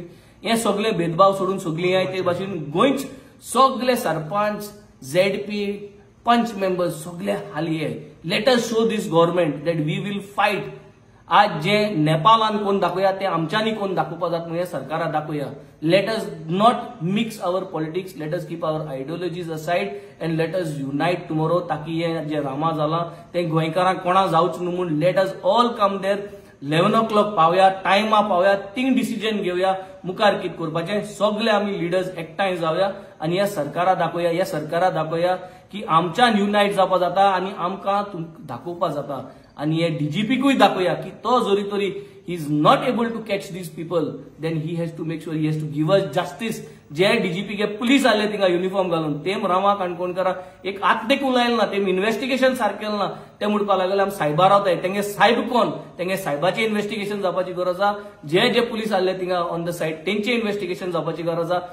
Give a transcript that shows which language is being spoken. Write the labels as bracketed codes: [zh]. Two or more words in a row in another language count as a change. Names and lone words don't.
[kok] हे सगळे भेदभाव सोडून सगळी आय ते भाशेन गोंयच सगळे सरपंच ZP पंच मेंबर्स सगळे हाली ये. [en] let us show this government that we will fight. [kok] आज जे नेपाळान कोण दाखोया ते आमच्यांनी कोण दाखोवपा जाता ह्या सरकाराक दाखोया. [en] let us not mix our politics, let us keep our ideologies aside and let us unite tomorrow. [kok] ताकी हे जे रामा जाला ते गोंयकारांक कोणा जावच न्हू म्हूण [en] let us all come there. [kok] 11 o'clock पावया, टायमा पावया, थिंग डिसिजन घेवया मुखार कितें करपाचें. सगळे आमी लिडर्स एकठांय जावया आनी ह्या सरकाराक दाखोवया की आमच्यान युनाइट जावपा जाता आनी आमकां दाखोवपा जाता. आनी हे डीजीपीकूय दाखोवया की तो जरी तरी [en] he is not able to catch these people, then he has to make sure he has to give us justice. [kok] जे डीजीपी के पुलीस आले थिंगा युनिफॉर्म घालून तेम रामा काणकोणकरा एक आत्तेक उलायल ना, तेम इन्व्हेस्टिगेशन सारकें ना. ते म्हणपा लागले आमी सायबा रावताय. तेंगे सायब कोण, तेंगे सायबाचें इन्व्हेस्टिगेशन जावपाची गरज आहा. जे पुलीस आले थिंगा [en] on the side [kok] तेंचे इन्व्हेस्टिगेशन जावपाची गरज आहा.